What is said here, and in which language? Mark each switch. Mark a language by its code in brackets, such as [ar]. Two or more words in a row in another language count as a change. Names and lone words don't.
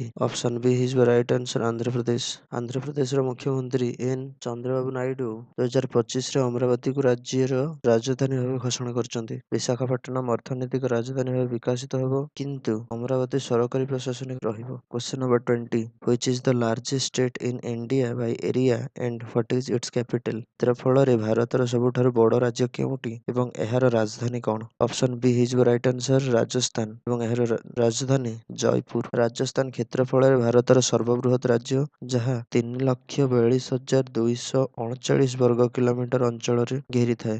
[en] Option B [or] ହେଇଯିବ [en] right answer [or] ଆନ୍ଧ୍ରପ୍ରଦେଶ। ଆନ୍ଧ୍ରପ୍ରଦେଶର ମୁଖ୍ୟମନ୍ତ୍ରୀ ଏନ୍ ଚନ୍ଦ୍ରବାବୁ ନାଇଡୁ 2025ରେ ଅମରାବତୀକୁ ରାଜ୍ୟର ରାଜଧାନୀ ଭାବେ ଘୋଷଣା କରିଛନ୍ତି। ବିଶାଖାପଟ୍ଟନମ ଅର୍ଥନୈତିକ ରାଜଧାନୀ ଭାବେ ବିକଶିତ ହେବ, କିନ୍ତୁ ଅମରାବତୀ ସରକାରୀ ପ୍ରଶାସନିକ ରହିବ। [en] Question number 20, which is the largest state in in India by area and what is its capital? [or] କ୍ଷେତ୍ରଫଳରେ ଭାରତର ସବୁଠାରୁ ବଡ଼ ରାଜ୍ୟ କେଉଁଟି ଏବଂ ଏହାର ରାଜଧାନୀ କ'ଣ? [en] Option B [or] ହେଇଯିବ [en] right answer [or] ରାଜସ୍ଥାନ ଏବଂ ଏହାର ରାଜଧାନୀ ଜୟପୁର। ରାଜସ୍ଥାନ କ୍ଷେତ୍ରଫଳରେ ଭାରତର ସର୍ବବୃହତ ରାଜ୍ୟ, ଯାହା 3,42,239 ବର୍ଗ କିଲୋମିଟର ଅଞ୍ଚଳରେ ଘେରିଥାଏ।